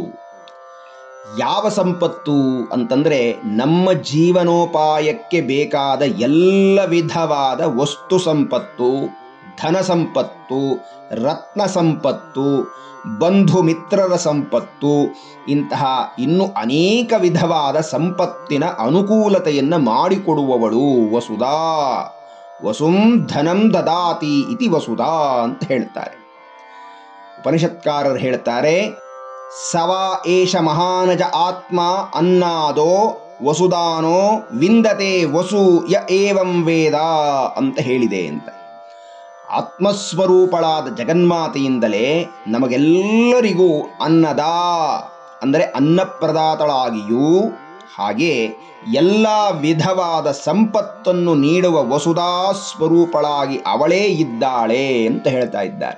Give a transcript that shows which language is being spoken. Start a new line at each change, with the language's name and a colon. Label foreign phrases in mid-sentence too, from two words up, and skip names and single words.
Kannada: ಯಾವ ಸಂಪತ್ತು ಅಂತಂದರೆ ನಮ್ಮ ಜೀವನೋಪಾಯಕ್ಕೆ ಬೇಕಾದ ಎಲ್ಲ ವಿಧವಾದ ವಸ್ತು ಸಂಪತ್ತು, ಧನ ಸಂಪತ್ತು, ರತ್ನ ಸಂಪತ್ತು, ಬಂಧು ಮಿತ್ರರ ಸಂಪತ್ತು, ಇಂತಹ ಇನ್ನೂ ಅನೇಕ ವಿಧವಾದ ಸಂಪತ್ತಿನ ಅನುಕೂಲತೆಯನ್ನು ಮಾಡಿಕೊಡುವವಳು ವಸುಧಾ.
Sanskrit: ವಸುಂ ಧನಂ ದದಾತಿ ಇತಿ ವಸುಧಾ
Kannada: ಅಂತ ಹೇಳ್ತಾರೆ. ಉಪನಿಷತ್ಕಾರರು ಹೇಳ್ತಾರೆ,
Sanskrit: ಸವಾ ಏಷ ಮಹಾನಜ ಆತ್ಮ ಅನ್ನಾದೋ ವಸುದಾನೋ ವಿಂದತೆ ವಸು ಯ ಏವಂ ವೇದ
Kannada: ಅಂತ ಹೇಳಿದೆ ಅಂತ. ಆತ್ಮಸ್ವರೂಪಳಾದ ಜಗನ್ಮಾತೆಯಿಂದಲೇ ನಮಗೆಲ್ಲರಿಗೂ ಅನ್ನದ ಅಂದರೆ ಅನ್ನಪ್ರದಾತಳಾಗಿಯೂ, ಹಾಗೆ ಎಲ್ಲ ವಿಧವಾದ ಸಂಪತ್ತನ್ನು ನೀಡುವ ವಸುಧಾ ಸ್ವರೂಪಳಾಗಿ ಅವಳೇ ಇದ್ದಾಳೆ ಅಂತ ಹೇಳ್ತಾ ಇದ್ದಾರೆ.